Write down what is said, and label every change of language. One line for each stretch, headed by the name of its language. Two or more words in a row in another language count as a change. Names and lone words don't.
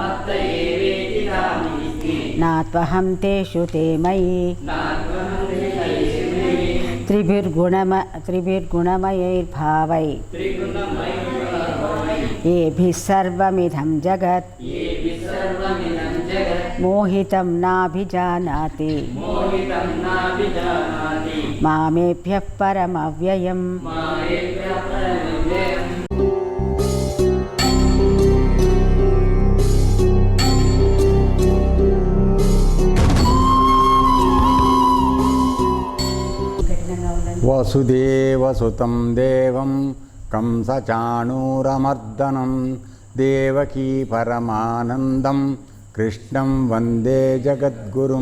Sanskrit: नात्वहं तेषु ते मयि त्रिभिर्गुणमयैर्भावै येभिः सर्वमिदं जगत् मोहितं नाभिजानाति मामेभ्यः परमव्ययम् వసుదేవసుతం దేవం కంసచాణూరమర్దనం దేవకీ పరమానందం కృష్ణం వందే జగద్గురుం.